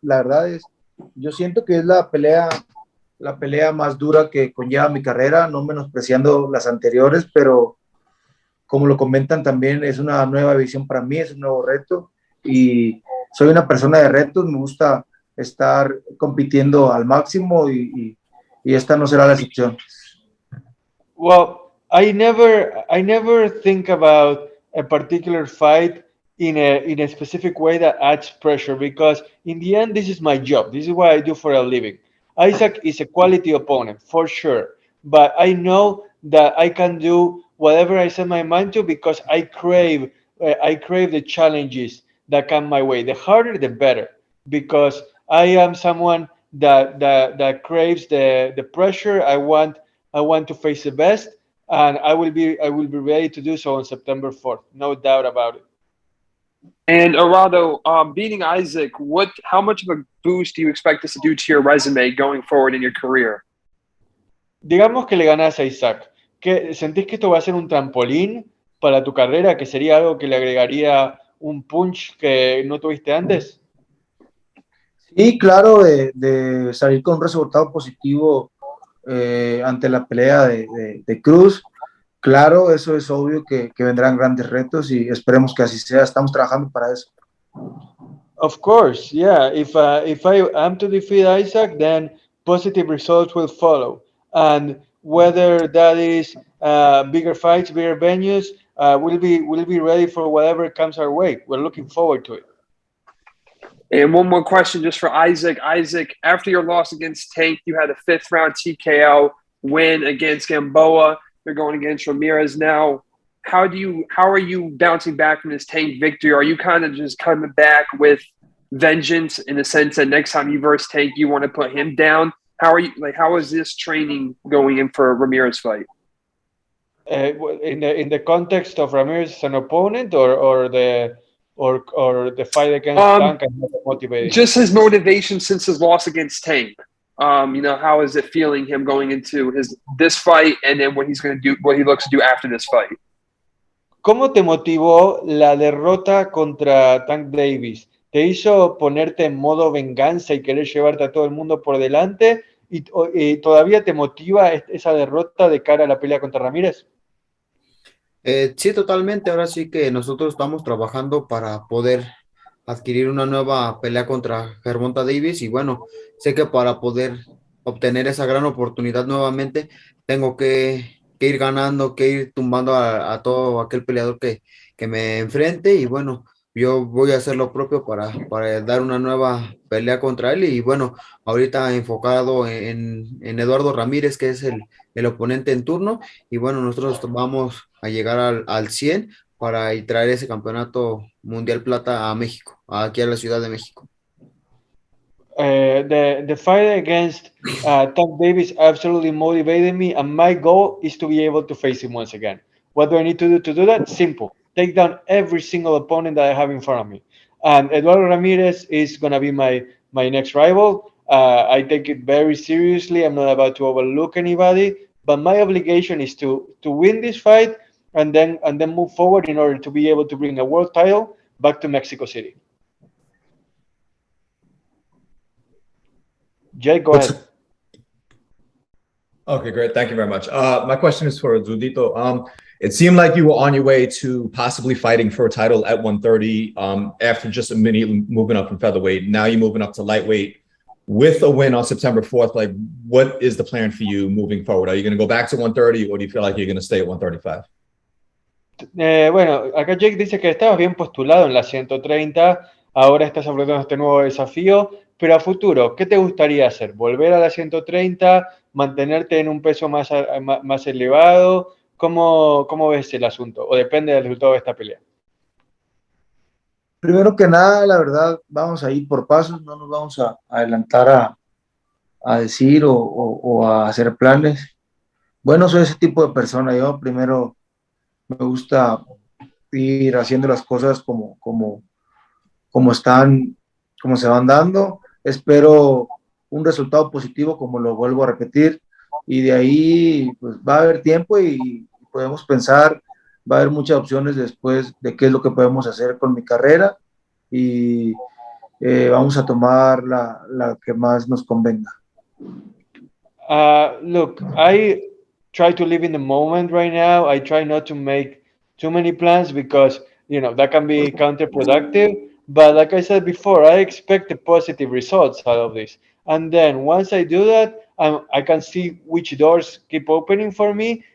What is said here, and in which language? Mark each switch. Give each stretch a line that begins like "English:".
Spanish: La verdad yo siento que es la pelea más dura que conlleva mi carrera, no menospreciando las anteriores, pero como lo comentan también, es una nueva visión para mí, es un nuevo reto y soy una persona de retos, me gusta estar compitiendo al máximo y esta no será la excepción.
English: Well, I never think about a particular fight in a specific way that adds pressure, because in the end, this is my job. This is what I do for a living. Isaac is a quality opponent for sure, but I know that I can do whatever I set my mind to because I crave the challenges that come my way. The harder, the better, because I am someone that craves the pressure. I want to face the best, and I will be ready to do so on September 4th. No doubt about it. And Arado, beating Isaac, how much of a boost do you expect this to do to your resume going forward in your career?
Spanish: Digamos que le ganas a Isaac. ¿Sentís que esto va a ser un trampolín para tu carrera, que sería algo que le agregaría un punch que no tuviste antes? Sí, claro, de salir con un resultado positivo ante la pelea de Cruz. Claro, eso es obvio que vendrán grandes retos y esperemos que así sea. Estamos trabajando para eso.
English: Of course, yeah. If I am to defeat Isaac, then positive results will follow. And whether that is bigger fights, bigger venues, we'll be ready for whatever comes our way. We're looking forward to it. And one more question just for Isaac. Isaac, after your loss against Tank, you had a 5th round TKO win against Gamboa. You're going against Ramirez now. How are you bouncing back from this Tank victory? Are you kind of just coming back with vengeance in the sense that next time you verse Tank, you want to put him down? How is this training going in for a Ramirez fight? In the context of Ramirez as an opponent, or the fight against Tank and motivating? Just his motivation since his loss against Tank. How is it feeling him going into this fight and then what he looks to do after this fight?
Spanish: ¿Cómo te motivó la derrota contra Tank Davis? ¿Te hizo ponerte en modo venganza y querer llevarte a todo el mundo por delante? ¿Y todavía te motiva esa derrota de cara a la pelea contra Ramírez? Sí, totalmente. Ahora sí que nosotros estamos trabajando para poder adquirir una nueva pelea contra Gervonta Davis y bueno, sé que para poder obtener esa gran oportunidad nuevamente tengo que ir ganando, que ir tumbando a todo aquel peleador que me enfrente y bueno, yo voy a hacer lo propio para dar una nueva pelea contra él y bueno, ahorita enfocado en Eduardo Ramírez, que es el oponente en turno y bueno, nosotros vamos a llegar al 100 para traer ese campeonato mundial plata a México, aquí a la Ciudad de México.
English: The fight against Tank Davis absolutely motivated me, and my goal is to be able to face him once again. What do I need to do that? Simple. Take down every single opponent that I have in front of me. And Eduardo Ramirez is going to be my next rival. I take it very seriously. I'm not about to overlook anybody, but my obligation is to win this fight and then move forward in order to be able to bring a world title back to Mexico City. Jake, go ahead. Okay, great. Thank you very much. My question is for Zudito. It seemed like you were on your way to possibly fighting for a title at 130 after just immediately moving up from featherweight. Now you're moving up to lightweight with a win on September 4th. Like, what is the plan for you moving forward? Are you going to go back to 130 or do you feel like you're going to stay at 135?
Spanish: Bueno, acá Jake dice que estabas bien postulado en la 130, ahora estás afrontando este nuevo desafío, pero a futuro, ¿qué te gustaría hacer? ¿Volver a la 130? ¿Mantenerte en un peso más elevado? ¿Cómo ves el asunto? ¿O depende del resultado de esta pelea? Primero que nada, la verdad, vamos a ir por pasos, no nos vamos a adelantar a decir o a hacer planes. Bueno, soy ese tipo de persona. Yo primero me gusta ir haciendo las cosas como están, como se van dando. Espero un resultado positivo, como lo vuelvo a repetir, y de ahí pues va a haber tiempo y podemos pensar, va a haber muchas opciones después de qué es lo que podemos hacer con mi carrera y vamos a tomar la que más nos convenga.
English: Look, I try to live in the moment right now. I try not to make too many plans because, you know, that can be counterproductive. But like I said before, I expect the positive results out of this. And then once I do that, I can see which doors keep opening for me.